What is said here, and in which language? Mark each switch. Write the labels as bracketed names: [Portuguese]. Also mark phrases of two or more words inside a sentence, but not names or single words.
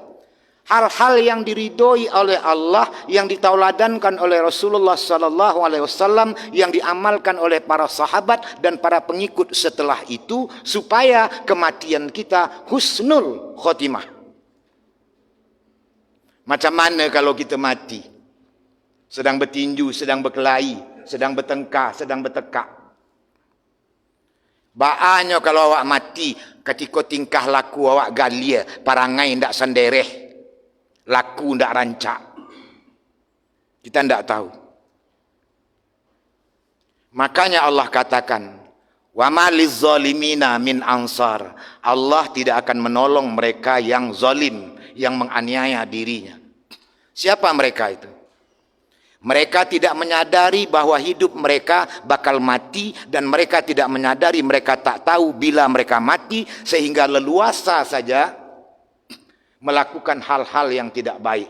[Indonesian] Hal-hal yang diridhoi oleh Allah, yang ditauladankan oleh Rasulullah [Arabic] sallallahu alaihi wasallam, [Indonesian] yang diamalkan oleh para sahabat dan para pengikut setelah itu, supaya kematian kita [Arabic] husnul khotimah. [Indonesian] Macam mana kalau kita mati sedang bertinju, sedang berkelahi, sedang bertengkar, sedang bertekak? [Minangkabau] Baanya kalau awak mati ketika tingkah laku awak galia, parangai ndak sendereh, laku ndak rancak. [Indonesian] Kita ndak tahu. Makanya Allah katakan, [Arabic] wa ma lizzalimina min ansar. [Indonesian] Allah tidak akan menolong mereka yang zalim, yang menganiaya dirinya. Siapa mereka itu? Mereka tidak menyadari bahwa hidup mereka bakal mati, dan mereka tidak menyadari, mereka tak tahu bila mereka mati, sehingga leluasa saja melakukan hal-hal yang tidak baik.